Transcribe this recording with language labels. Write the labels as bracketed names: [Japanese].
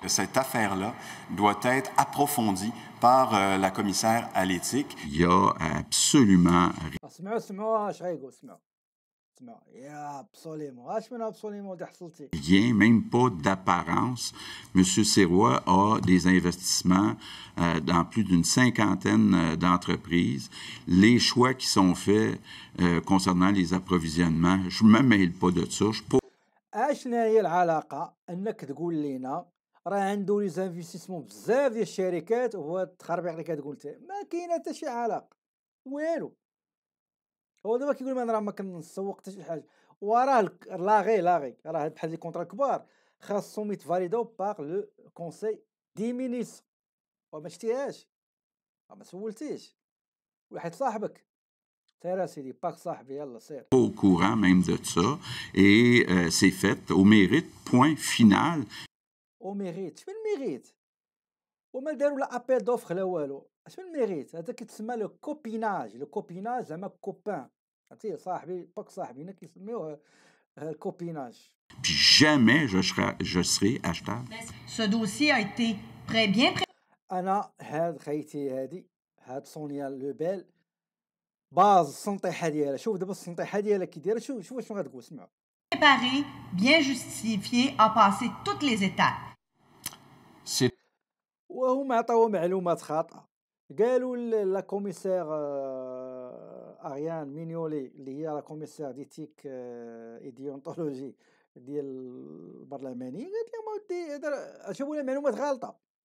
[French] Cette affaire-là doit être approfondie par la commissaire à l'éthique. Il y a absolument [Arabic] سمعوا اش غايقول. سمعوا يا ابسوليمون اش من ابسوليمون اللي حصلتي. [French] rien, même pas d'apparence. M. Sirois a des investissements dans plus d'une cinquantaine d'entreprises. Les choix qui sont faits concernant les approvisionnements, je ne me mêle pas de ça. [Arabic] اشنا هي العلاقه انك تقول لينا راه عنده لي زانفيستيسمون بزاف ديال الشركات وهو التخربيق اللي كتقول انت ما كاينه حتى شي علاقه والو. هو دابا كيقول انا راه ما كنسوق حتى شي حاجه وراه لاغي راه هاد بحال لي كونطرا كبار خاصهم يتفاليداو باغ لو كونساي دي مينيستر. وما شتيهاش ما سولتيش واحد صاحبك ترى سيدي باك صاحبي يلا سير. [French] Au courant même de ça et c'est fait au mérite, point final. [Arabic] او ميريت شنو الميريت وما داروا لا ابيل دوفر لا والو. شنو الميريت هذا كيتسمى لو كوبيناج زعما كوبان عرفتي صاحبي باك صاحبي هنا كيسميوه الكوبيناج. [French] Jamais je serai achetable. Ce dossier a été bien [Arabic] انا هاد خيتي هاد سونيا لوبيل باز السنطيحه ديالها. شوف دابا السنطيحه ديالها كي دايره. شوف شنو غتقول. سمعوا. [French] préparé, bien justifié, a passé toutes les étapes. [Arabic] وهم عطاو معلومات خاطئه. قالوا لا كوميسير اريان مينيولي اللي هي لا كوميسير ديتيك ايديونتولوجي ديال البرلماني قالت لهم اودي جابوا لنا معلومات غلطه.